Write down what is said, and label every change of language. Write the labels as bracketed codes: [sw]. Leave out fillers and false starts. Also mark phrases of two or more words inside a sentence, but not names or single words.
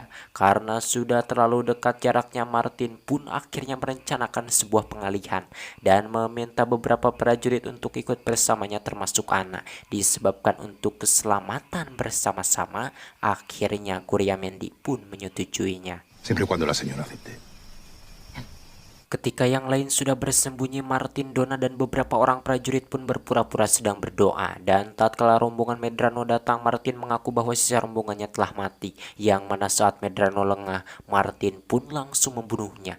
[id] Karena sudah terlalu dekat jaraknya, Martin pun akhirnya merencanakan sebuah pengalihan dan meminta beberapa prajurit untuk ikut bersamanya termasuk Ana. Disebabkan untuk keselamatan bersama-sama, akhirnya Guriamendi pun menyetujuinya. [es] Siempre y cuando la señora acepte. [id] Ketika yang lain sudah bersembunyi, Martin, Donna, dan beberapa orang prajurit pun berpura-pura sedang berdoa. Dan tatkala rombongan Medrano datang, Martin mengaku bahwa sisa rombongannya telah mati. Yang mana saat Medrano lengah, Martin pun langsung membunuhnya.